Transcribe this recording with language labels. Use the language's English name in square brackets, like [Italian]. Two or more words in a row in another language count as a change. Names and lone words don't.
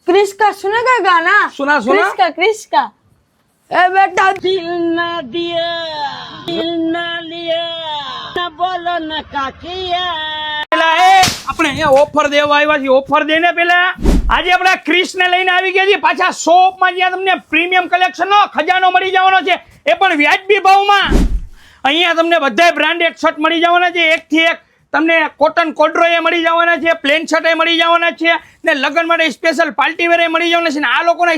[Hindi] क्रिश का सुनेगा गाना? सुना सुना क्रिश का ए बेटा दिल ना दिया दिल ना लिया ना बोलो ना काकिया [Gujarati] પેલા આપણે અહીંયા ઓફર દેવા આવ્યા છીએ ઓફર દેને પેલા આજે આપણે ક્રિશ ને લઈને આવી ગયા છીએ પાછા શોપ માં જ્યાં તમને [English] premium collection [Gujarati] નો ખજાનો મળી જવાનો છે એ પણ વ્યાજબી ભાવમાં અહીંયા તમને બધા [English] branded shirt [Gujarati] મળી જવાના છે એક થી એક તમને [English] cotton corduroy [Gujarati] મળી જવાના છે [English] plain shirt [Gujarati] મળી જવાના છે ને લગ્ન માટે સ્પેશિયલ [English] party wear [Gujarati] મળી જવાના છે ને આ લોકોના